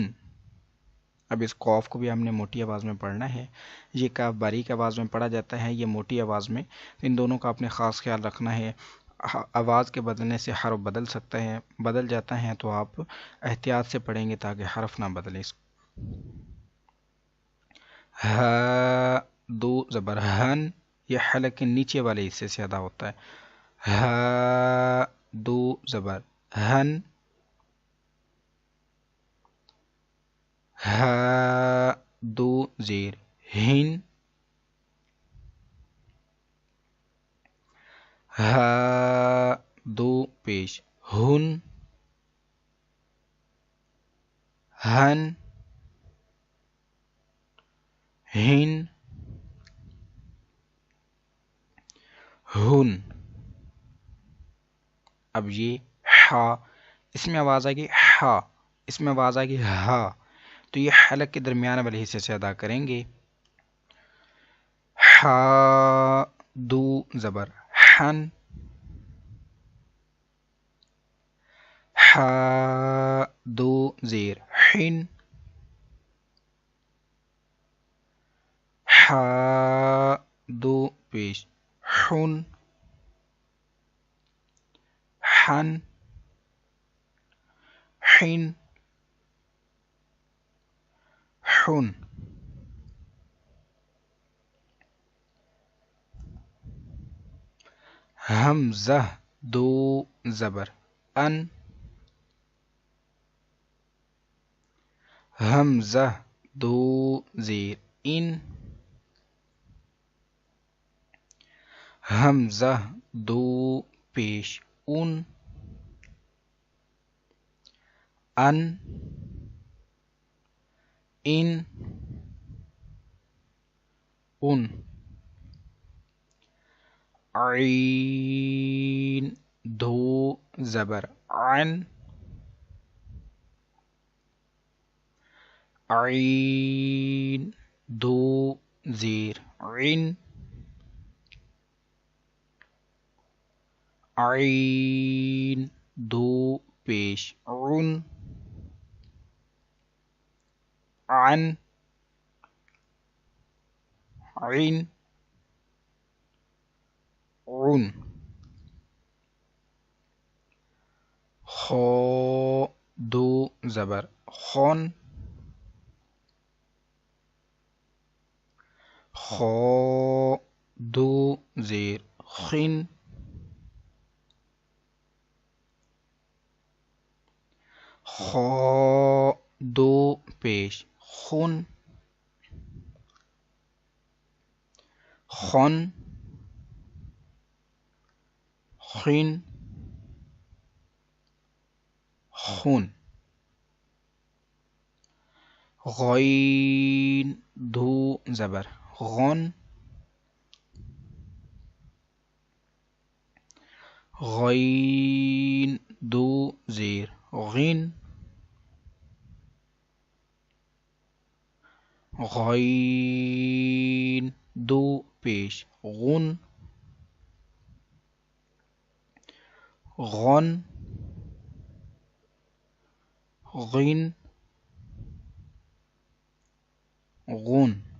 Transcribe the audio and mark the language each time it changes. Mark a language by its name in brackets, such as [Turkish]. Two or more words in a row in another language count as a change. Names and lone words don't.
[Urdu] اب اس قاف کو بھی ہم نے موٹی آواز میں پڑھنا ہے، یہ کاف باریک آواز میں پڑھا جاتا ہے، یہ موٹی آواز میں، ان دونوں کا اپنے خاص خیال رکھنا ہے۔ آواز کے بدلنے سے حرف بدل سکتا ہے، بدل جاتا ہے، تو آپ احتیاط سے پڑھیں گے تاکہ حرف نہ بدلے۔ ہا دو زبر ہن، یہ حلق کے نیچے والے حصے سے ادا ہوتا ہے۔ ہا دو زبر ہن، ہا دو زیر ہن، ہا دو پیش ہن، ہن، ہن، ہن۔ اب یہ ہا، اس میں آواز آئے گی ہا، اس میں آواز آئے گی ہا، تو یہ حلق کے درمیان والے حصے سے ادا کریں گے۔ ہا دو زبر ہن، ہا دو زیر ہن، ہا دو پیش ہن، ہن، ہن، ہن۔ حمزہ دو زبر ان، حمزہ دو زیر ان، حمزہ دو پیش ان، ان، ان، ان۔ عین دو زبر عن، عین دو زیر عن، عین دو پیش عن، عن، عن، عن۔ خا دو زبر خون، خا دو زیر خن، خا دو پیش خن، خن، خن، خون۔ غین دو زبر غن، غین دو زیر غن، غین دو پیش غن، غن، غن، غن۔